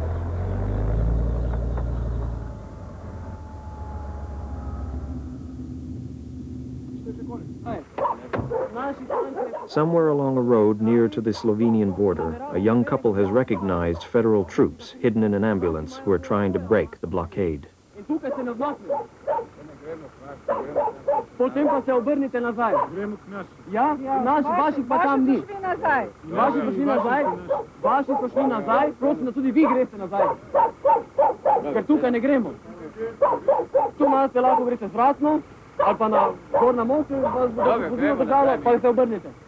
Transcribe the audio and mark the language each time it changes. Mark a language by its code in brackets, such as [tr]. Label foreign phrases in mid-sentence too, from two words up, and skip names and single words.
[en] Somewhere along a road near to the Slovenian border, a young couple has recognized federal troops hidden in an ambulance who are trying to break the blockade. [sl] tukaj se ne odmaknemo. Potem pa se obrnite nazaj. Gremo k nas. Ja, vaših pa tam ni. Vaši so šli nazaj, vaši so šli nazaj, prosim, da tudi vi greste nazaj. Ker tukaj ne gremo. Tu malce lahko greste zvratno, ali pa na gor na mostu, vas bo pozivno držalo, pa se obrnite.